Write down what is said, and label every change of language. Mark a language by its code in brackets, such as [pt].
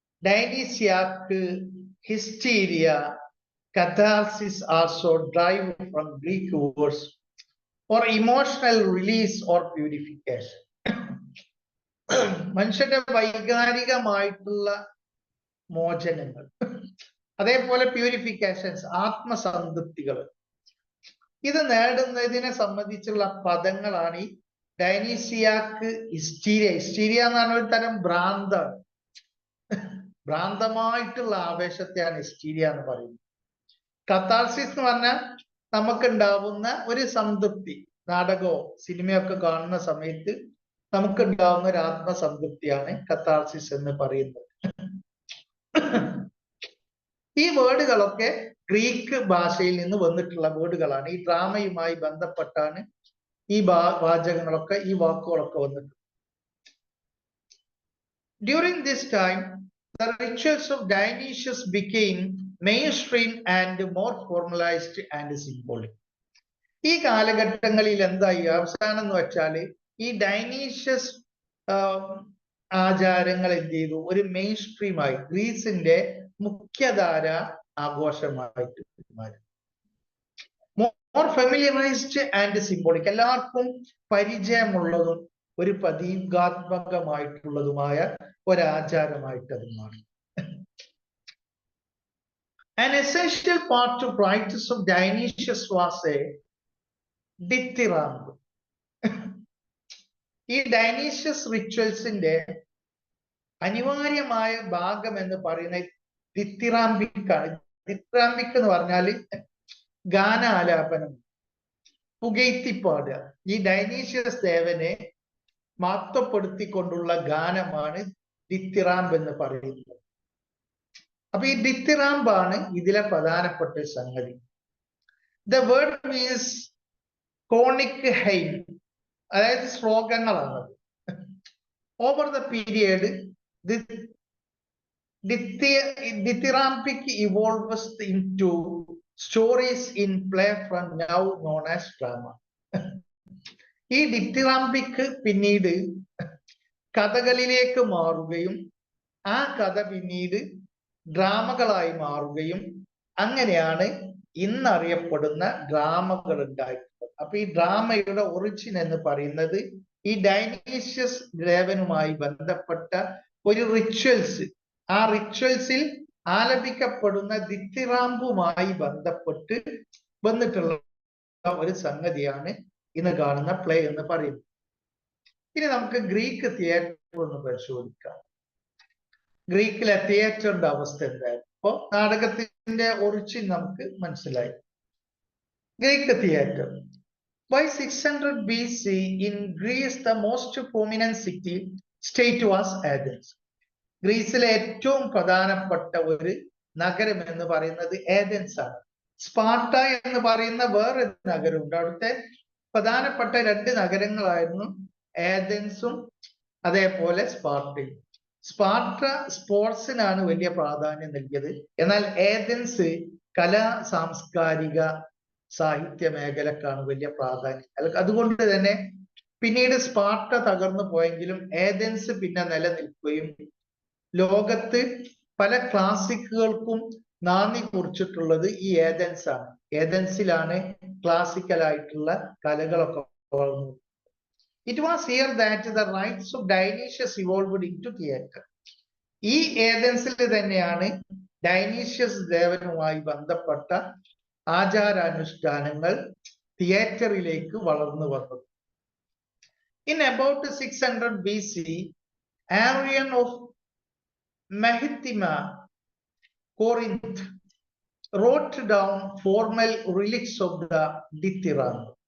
[en] Dionysiac, hysteria, catharsis also derived from Greek words for emotional release or purification. [ml] മനുഷ്യന്റെ വൈകാരികമായിട്ടുള്ള മോചനങ്ങൾ, അതേപോലെ പ്യൂരിഫിക്കേഷൻസ്, ആത്മസംതൃപ്തികൾ, ഇത് നേടുന്നതിനെ സംബന്ധിച്ചുള്ള പദങ്ങളാണ് ഈ ഡൈനീസിയാക്ക്, ഹിസ്റ്റീരിയ. ഹിസ്റ്റീരിയ എന്ന് പറഞ്ഞ ഒരു തരം ഭ്രാന്താണ്. ഭ്രാന്തമായിട്ടുള്ള ആവേശത്തെയാണ് ഹിസ്റ്റീരിയ എന്ന് പറയുന്നത്. കഥാർസിസ് എന്ന് പറഞ്ഞാൽ നമുക്കുണ്ടാവുന്ന ഒരു സംതൃപ്തി. നാടകമോ സിനിമയൊക്കെ കാണുന്ന സമയത്ത് നമുക്കുണ്ടാവുന്ന ഒരു ആത്മസംതൃപ്തിയാണ് കഥാർസിസ് എന്ന് പറയുന്നത്. ഈ വേർഡുകളൊക്കെ ഗ്രീക്ക് ഭാഷയിൽ നിന്ന് വന്നിട്ടുള്ള വേർഡുകളാണ്. ഈ ഡ്രാമയുമായി ബന്ധപ്പെട്ടാണ് ഈ വാചകങ്ങളൊക്കെ, ഈ വാക്കുകളൊക്കെ വന്നിട്ടുള്ളത്. [en] During this time, the rituals of Dionysius became mainstream and more formalized and symbolic. [ml] ഈ കാലഘട്ടങ്ങളിൽ എന്തായി അവസാനം എന്ന് വെച്ചാല് ഈ ഡൈനീഷ്യസ് ആചാരങ്ങൾ എന്ത് ചെയ്തു? ഒരു മെയിൻ സ്ട്രീമായി, ഗ്രീസിന്റെ മുഖ്യധാര ആഘോഷമായിട്ട് മാറി. [en] more familiarised and symbolic, [ml] എല്ലാവർക്കും പരിചയമുള്ളതും ഒരു പ്രതീകാത്മകമായിട്ടുള്ളതുമായ ഒരാചാരമായിട്ട് അത് മാറി. [en] An essential part of practice of Dionysius was a dithyramb. [ml] ഈ ഡൈനീഷ്യസ് റിച്വൽസിന്റെ അനിവാര്യമായ ഭാഗം എന്ന് പറയുന്നത് ദിത്തിറാംബിക്കാണ്. ദിത്തിറാംബിക് എന്ന് പറഞ്ഞാല് ഗാനാലാപനം, പുകഴ്ത്തിപ്പാടുക. ഈ ഡൈനീഷ്യസ് ദേവനെ മഹത്വപ്പെടുത്തിക്കൊണ്ടുള്ള ഗാനമാണ് ദിത്തിറാംബ് എന്ന് പറയുന്നത്. അപ്പൊ ഈ ദിത്തിറാംബാണ് ഇതിലെ പ്രധാനപ്പെട്ട സംഗതി. [en] the word means conic Haim, [ml] അതായത് ശ്ലോകങ്ങളാണത്. [en] Over the period dithyrambic evolves into stories in play from now known as drama. [ml] ഈ ദിത്തിറാംബിക് പിന്നീട് കഥകളിലേക്ക് മാറുകയും ആ കഥ പിന്നീട് ഡ്രാമകളായി മാറുകയും അങ്ങനെയാണ് ഇന്നറിയപ്പെടുന്ന ഡ്രാമകൾ ഉണ്ടായിട്ടുള്ളത്. അപ്പൊ ഈ ഡ്രാമയുടെ ഒറിജിൻ എന്ന് പറയുന്നത് ഈ ഡൈനീഷ്യസ് ദേവനുമായി ബന്ധപ്പെട്ട ഒരു റിച്വൽസ്, ആ റിച്വൽസിൽ ആലപിക്കപ്പെടുന്ന ദിത്തിറാംബുമായി ബന്ധപ്പെട്ട് വന്നിട്ടുള്ള ഒരു സംഗതിയാണ് ഇന്ന് കാണുന്ന പ്ലേ എന്ന് പറയുന്നത്. ഇനി നമുക്ക് ഗ്രീക്ക് തിയേറ്റർ ഒന്ന് പരിശോധിക്കാം. ഗ്രീക്കിലെ തിയേറ്ററിന്റെ അവസ്ഥ എന്തായിരുന്നു? അപ്പോ നാടകത്തിന്റെ ഒറിജിൻ നമുക്ക് മനസ്സിലായി. Greek theatre. [en] By 600 BC in Greece, the most prominent state was Athens. [ml] ഗ്രീസിലെ ഏറ്റവും പ്രധാനപ്പെട്ട ഒരു നഗരം എന്ന് പറയുന്നത് ഏഥൻസ് ആണ്. സ്പാർട്ട എന്ന് പറയുന്ന വേറെ നഗരമുണ്ട്. അവിടുത്തെ പ്രധാനപ്പെട്ട രണ്ട് നഗരങ്ങളായിരുന്നു ഏഥൻസും അതേപോലെ സ്പാർട്ടയും. സ്പാർട്ട സ്പോർട്സിനാണ് വലിയ പ്രാധാന്യം നൽകിയത്. എന്നാൽ ഏഥൻസ് കലാ സാംസ്കാരിക സാഹിത്യ മേഖലക്കാണ് വലിയ പ്രാധാന്യം. അതുകൊണ്ട് തന്നെ പിന്നീട് സ്പാർട്ട തകർന്നു പോയെങ്കിലും ഏഥൻസ് പിന്നെ നിലനിൽക്കുകയും ലോകത്ത് പല ക്ലാസിക്കുകൾക്കും നാന്ദി കുറിച്ചിട്ടുള്ളത് ഈ ഏഥൻസ് ആണ്. ഏഥൻസിലാണ് ക്ലാസിക്കൽ ആയിട്ടുള്ള കലകളൊക്കെ വളർന്നു. [en] It was here that the rites of Dionysus evolved into theatre. [ml] ഈ ഏഥൻസിൽ തന്നെയാണ് ഡൈനീഷ്യസ് ദേവനുമായി ബന്ധപ്പെട്ട ആചാരാനുഷ്ഠാനങ്ങൾ തിയേറ്ററിലേക്ക് വളർന്നു വന്നത്. [en] In about 600 BC, Arian of Mehetima, Corinth, wrote down formal relics of the dithyramb.